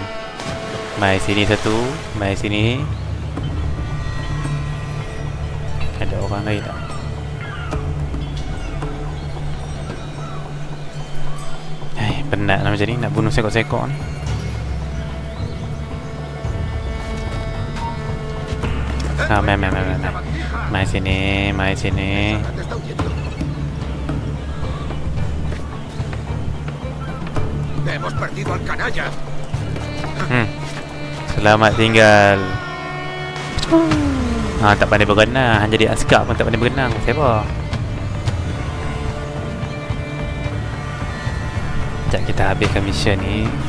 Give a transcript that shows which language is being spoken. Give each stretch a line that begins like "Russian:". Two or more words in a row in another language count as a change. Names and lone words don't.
Malay: Mai sini satu, mai sini. Ada orang lain tak? Penat lah macam ni, nak bunuh sekok-sekok ni. Mai sini.
Spanish: Hemos perdido al canalla.
Malay: Selamat tinggal. Tak pandai berenang. Hanya jadi askar pun tak pandai berenang. Siapa? Sekejap kita habiskan mission ni.